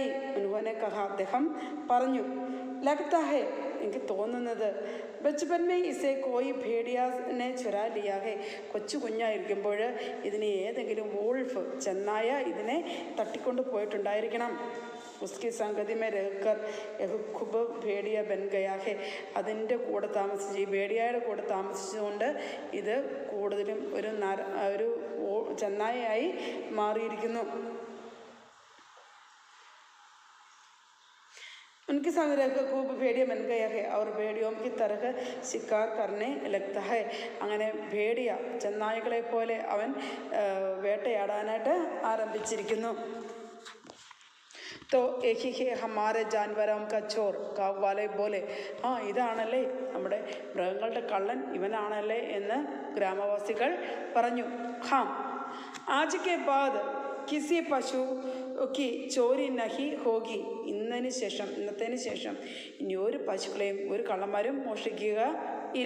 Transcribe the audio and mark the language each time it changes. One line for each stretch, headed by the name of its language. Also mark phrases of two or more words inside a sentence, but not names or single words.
Hindi: उन्होंने कहा,
Malayalam: അദ്ദേഹം പറഞ്ഞു,
Hindi: लगता है,
Malayalam: എനിക്ക് തോന്നുന്നത്
Hindi: बचपन में इसे कोई भेड़िया ने चुरा लिया है,
Malayalam: കൊച്ചു കുഞ്ഞായിരിക്കുമ്പോൾ ഇതിനെ ഏതെങ്കിലും വോൾഫ്, ചെന്നായ ഇതിനെ തട്ടിക്കൊണ്ട് പോയിട്ടുണ്ടായിരിക്കണം.
Hindi: उसकी संगति में रहकर खूब भेड़िया बन गया है,
Malayalam: അതിൻ്റെ കൂടെ താമസിച്ച്, ഈ ഭേഡിയയുടെ കൂടെ താമസിച്ചുകൊണ്ട് ഇത് കൂടുതലും ഒരു ചെന്നായയായി മാറിയിരിക്കുന്നു.
Hindi: उनके संग रहकर खूब भेड़िया बन गया है और भेड़ियों की तरह शिकार करने लगता है.
Malayalam: അങ്ങനെ ഭേടിയ, ചെന്നായ്ക്കളെ പോലെ അവൻ വേട്ടയാടാനായിട്ട് ആരംഭിച്ചിരിക്കുന്നു.
Hindi: तो एक ही है हमारे जानवरों का चोर, गाँव वाले बोले.
Malayalam: ആ, ഇതാണല്ലേ നമ്മുടെ മൃഗങ്ങളുടെ കള്ളൻ, ഇവനാണല്ലേ എന്ന് ഗ്രാമവാസികൾ പറഞ്ഞു.
Hindi: हाँ, आज के बाद किसी पशुओं की चोरी नहीं होगी,
Malayalam: ഇന്നത്തേന് ശേഷം ഇനി ഒരു പശുക്കളെയും ഒരു കള്ളന്മാരും മോഷ്ടിക്കുക ഇല്ല.